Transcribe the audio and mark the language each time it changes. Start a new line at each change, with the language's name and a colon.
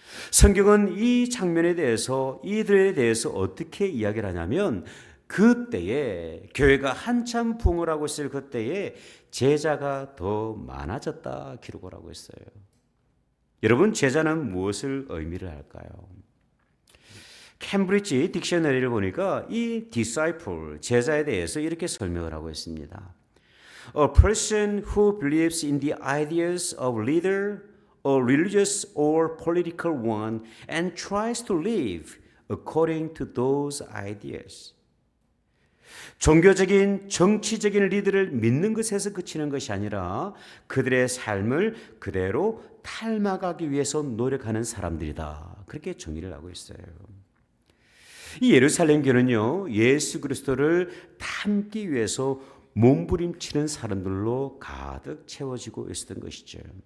Korean: 성경은 이 장면에 대해서 이들에 대해서 어떻게 이야기를 하냐면 그때에 교회가 한참 부흥을 하고 있을 그때에 제자가 더 많아졌다 기록을 하고 있어요. 여러분, 제자는 무엇을 의미를 할까요? 캠브리지 딕셔너리를 보니까 이 disciple, 제자에 대해서 이렇게 설명을 하고 있습니다.
English: A person who believes in the ideas of leader, a religious or political one, and tries to live according to those ideas.
Korean: 종교적인, 정치적인 리더를 믿는 것에서 그치는 것이 아니라 그들의 삶을 그대로 닮아가기 위해서 노력하는 사람들이다. 그렇게 정의를 하고 있어요. 이 예루살렘 교회는요, 예수 그리스도를 닮기 위해서 몸부림치는 사람들로 가득 채워지고 있었던 것이죠.